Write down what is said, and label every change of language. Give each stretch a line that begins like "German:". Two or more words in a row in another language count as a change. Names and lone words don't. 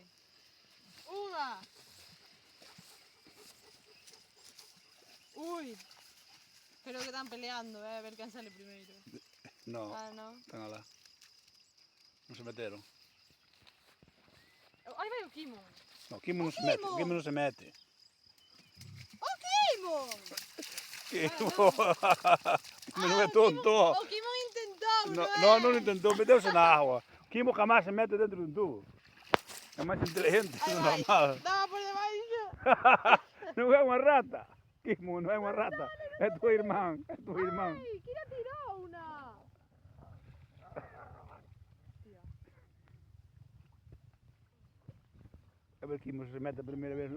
Spanish: Una. Uy. Creo que están peleando, a ver quién sale primero. No, Ah, no. están alá. No se metieron.
Galician: Ahí va o Kimon.
Spanish: No, Kimon no se mete. Kimon no se mete. ¡Oh, Kimon! Kimon no es tonto. Oh, Kimon intentó, No lo intentó meterse
Galician: na agua.
Spanish: Kimon jamás se mete dentro de un tubo.
Galician: É máis inteligente que o normal. Daba por debaixo. Non é unha rata. Kimon non é unha rata. É tu irmán. É tu irmán.
Spanish: Ay, Kira tiró una. A ver Kimon se mete
Galician: a primeira vez.